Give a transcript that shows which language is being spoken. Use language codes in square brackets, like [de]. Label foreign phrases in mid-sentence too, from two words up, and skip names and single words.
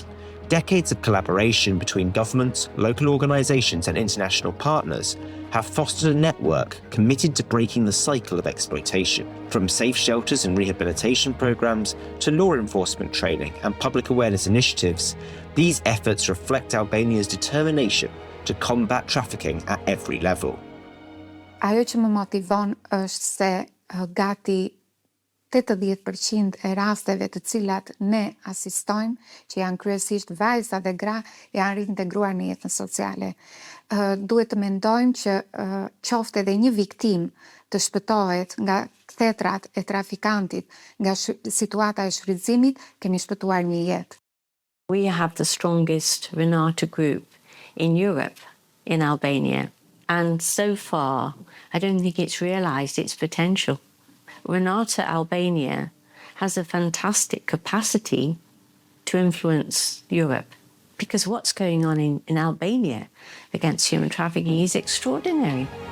[en] Decades of collaboration between governments, local organisations and international partners have fostered a network committed to breaking the cycle of exploitation. From safe shelters and rehabilitation programs to law enforcement training and public awareness initiatives, these efforts reflect Albania's determination to combat trafficking at every level. [sq] Ajo që më motivon është se gati 80% e rasteve të cilat ne asistojmë, që janë kryesisht vajza dhe gra, janë reintegruar në jetën sociale. Duhet të mendojmë që qoftë edhe një viktim të shpëtohet nga thetrat e trafikantit, nga situata e shfrytëzimit, kemi shpëtuar një jetë. [en] We have the strongest Renata group in Europe, in Albania. And so far, I don't think it's realised its potential. Renata Albania has a fantastic capacity to influence Europe, because what's going on in Albania against human trafficking is extraordinary.